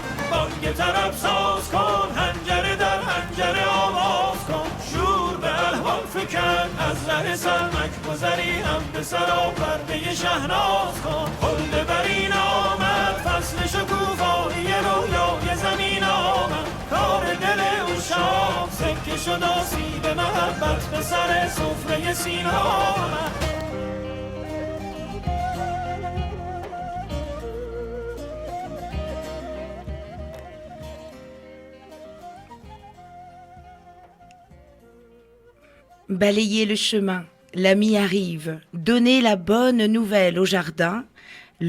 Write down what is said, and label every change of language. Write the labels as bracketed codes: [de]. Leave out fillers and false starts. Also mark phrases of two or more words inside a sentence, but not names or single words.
[fa] بانگ طرب ساز کن حنجره در حنجره آواز کن شور به احوال فکن از ره سرمک گذری هم به سرا پرده شهناز کن خلد برین آمد فصل شکوفایی رویای زمین آمد کار دل اوشاب سکه شد آسیب محبت به سر سفره سینه آمد [fr] Balayez le chemin, l'ami arrive, donnez la bonne nouvelle au jardin, le